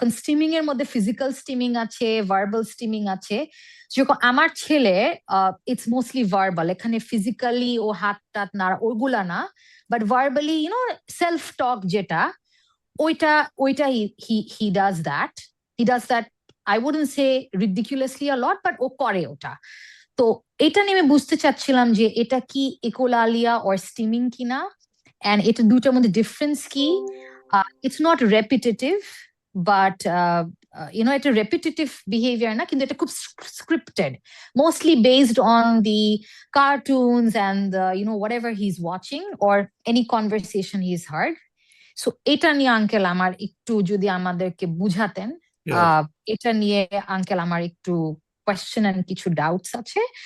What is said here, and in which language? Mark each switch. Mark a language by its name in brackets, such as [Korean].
[Bangla] এখন স্টিমিং এর মধ্যে ফিজিক্যাল স্টিমিং আছে, ভার্বাল স্টিমিং আছে। যেরকম আমার ছেলে, [English] it's mostly verbal, [Bangla] এখানে ফিজিক্যালি ও হাত টাত নাড়া ওইগুলা না, [English] but verbally self talk [Bangla] যেটা, ওইটা [English] he does that. I wouldn't say ridiculously a lot, but [Bangla] ও করে ওটা। তো এটা নিয়ে আমি বুঝতে চাচ্ছিলাম যে এটা কি ইকোলালিয়া or স্টিমিং কিনা, and এটা দুটার মধ্যে ডিফারেন্স কি। [English] It's not repetitive, but এটা repetitive behavior [Bangla] না, কিন্তু এটা খুব [English] scripted, mostly based on the cartoons and whatever he's watching or any conversation he's heard. [Bangla] So এটা নিয়ে আঙ্কেল আমার একটু যদি আমাদেরকে বুঝাতেন, এটা নিয়ে আঙ্কেল আমার একটু [English] question and কিছু doubts [Bangla] আছে।